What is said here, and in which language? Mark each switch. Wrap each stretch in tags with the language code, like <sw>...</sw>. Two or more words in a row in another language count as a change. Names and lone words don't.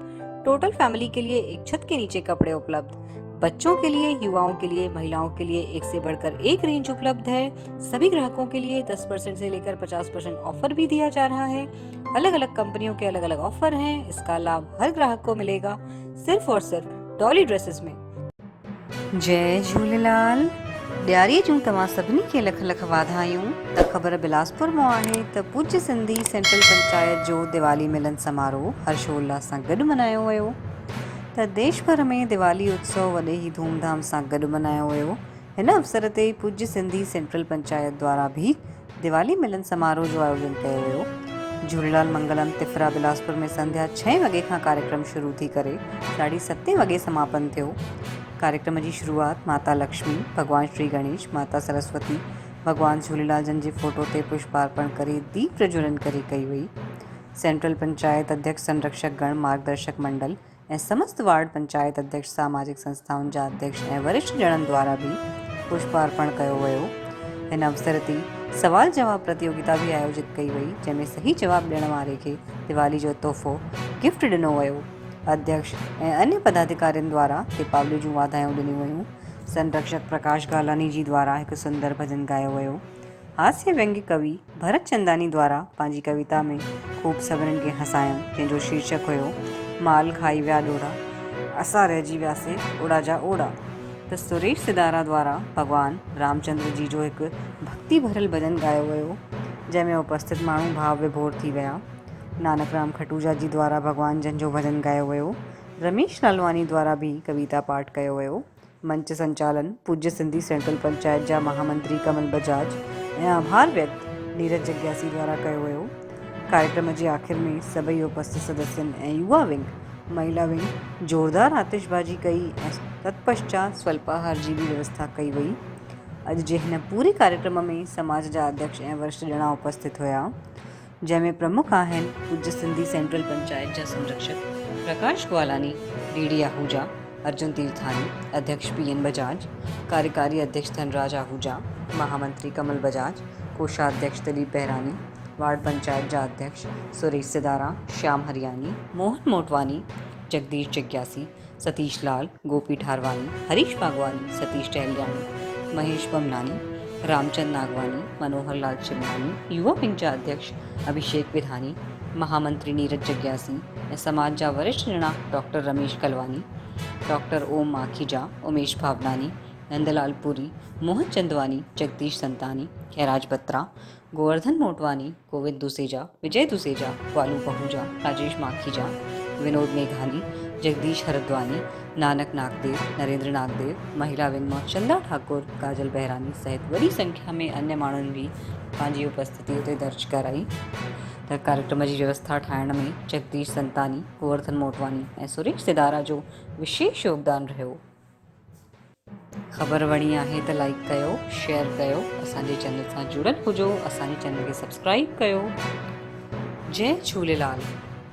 <hi>टोटल फैमिली के लिए एक छत के नीचे कपड़े उपलब्ध। बच्चों के लिए, युवाओं के लिए, महिलाओं के लिए एक से बढ़कर एक रेंज उपलब्ध है। सभी ग्राहकों के लिए 10% से लेकर 50% ऑफर भी दिया जा रहा है। अलग अलग कंपनियों के अलग अलग ऑफर हैं। इसका लाभ हर ग्राहक को मिलेगा सिर्फ और सिर्फ डॉली ड्रेसेस में।</hi> <sd>जय झूलेलाल। ॾियारीअ जूं तव्हां सभिनी खे लख लख वाधायूं। त ख़बर बिलासपुर मां आहे त पूज्य सिंधी सेंट्रल पंचायत जो दिवाली मिलन समारोह हर्षोल्लास सां गॾु मनायो वियो। त देश भर में दिवाली उत्सव वॾे ई धूमधाम सां गॾु मनायो वियो। हिन अवसर ते पूज्य सिंधी सेंट्रल पंचायत द्वारा भी दिवाली मिलन समारोह जो आयोजन कयो वियो। झूलेलाल मंगलम तिफरा बिलासपुर में संध्या 6 वॻे खां कार्यक्रम शुरू थी करे 7:30 वॻे समापन थियो। कार्यक्रम जी शुरुआत माता लक्ष्मी, भगवान श्री गणेश, माता सरस्वती, भगवान झूलेलाल जन जे फोटो ते पुष्पार्पण करे दीप प्रज्वलन करे कई वई। सेंट्रल पंचायत अध्यक्ष, संरक्षक गण, मार्गदर्शक मंडल ऐं समस्त वार्ड पंचायत अध्यक्ष, सामाजिक संस्थाउनि जा अध्यक्ष ऐं वरिष्ठ ॼणनि द्वारा भी पुष्पार्पण कयो वियो। हिन अवसर ते सवाल जवाब प्रतियोगिता भी आयोजित कई वई, जंहिंमें सही जवाब ॾियण वारे खे दिवाली जो तोहफ़ो गिफ्ट ॾिनो वियो। अध्यक्ष ऐं अन्य पदाधिकारियों द्वारा दीपावली जूं वाधायूं ॾिनियूं वयूं। संरक्षक प्रकाश गालानी जी द्वारा हिकु सुंदर भजन गायो वियो। हास्य व्यंग्य कवि भरत चंदानी द्वारा पंहिंजी कविता में खूब सभिनीनि खे हसायूं, जंहिंजो शीर्षक हुयो माल खाई विया ॾोड़ा, असां रहिजी वियासीं ओड़ा जा ओड़ा। त सुरेश सिदारा द्वारा भगवान रामचंद्र जी जो हिकु भक्ति भरियल भजन गायो वियो, जंहिंमें उपस्थित माण्हू भाव विभोर थी विया। नानक राम खटूजा जी द्वारा भगवान जन जो भजन गायो वियो। रमेश लालवानी द्वारा भी कविता पाठ कयो वियो। मंच संचालन पूज्य सिंधी सेंट्रल पंचायत जा महामंत्री कमल बजाज ऐं आभार व्यक्त नीरज जग्यासी द्वारा कयो वियो। कार्यक्रम जे आख़िर में सभई उपस्थित सदस्यनि ऐं युवा विंग, महिला विंग जोरदार आतिशबाजी कई ऐं तत्पश्चात स्वल्पाहार जी भी व्यवस्था कई वई। अॼु जे हिन पूरे कार्यक्रम में समाज जा अध्यक्ष ऐं वरिष्ठ ॼणा उपस्थित हुया, जंहिंमें प्रमुख आहिनि पूज्य सिंधी सेंट्रल पंचायत जा संरक्षक प्रकाश ग्वालानी, डीडी आहूजा, अर्जुन तीर्थानी, अध्यक्ष PN बजाज, कार्यकारी अध्यक्ष धनराज आहूजा, महामंत्री कमल बजाज, कोषाध्यक्ष दिलीप बहरानी, वार्ड पंचायत जा अध्यक्ष सुरेश सिदारा, श्याम हरियानी, मोहन मोटवानी, जगदीश जग्यासी, सतीश लाल, गोपी ठारवानी, हरीश भागवानी, सतीश टहलियानी, महेश बमनानी, रामचंद नागवानी, मनोहर लाल चिमनानी, युवा विंग जा अध्यक्ष अभिषेक विधानी, महामंत्री नीरज जग्यासी ऐं समाज जा वरिष्ठ ॼणा डॉक्टर रमेश कलवानी, डॉक्टर ओम माखीजा, उमेश भावनानी, नंदलाल पुरी, मोहन चंदवानी, जगदीश संतानी, खैराज बत्रा, गोवर्धन मोटवानी, गोविंद दुसेजा, विजय दुसेजा, वालू पहूजा, राजेश माखीजा, विनोद मेघानी, जगदीश हरद्वानी, नानक नागदेव, नरेंद्र नागदेव, महिला विंग मां चंदा ठाकुर, काजल बहरानी सहित वॾी संख्या में अन्य माण्हुनि भी पंहिंजी उपस्थिति उते दर्ज कराई। त कार्यक्रम जी व्यवस्था ठाहिण में जगदीश संतानी, गोवर्धन मोटवानी ऐं सुरेश सिदारा जो विशेष योगदान रहियो। ख़बर वणी आहे त लाइक कयो, शेयर कयो, असांजे चैनल सां जुड़ियल हुजो, असांजे चैनल खे सब्सक्राइब कयो। जय झूलेलाल।</sd>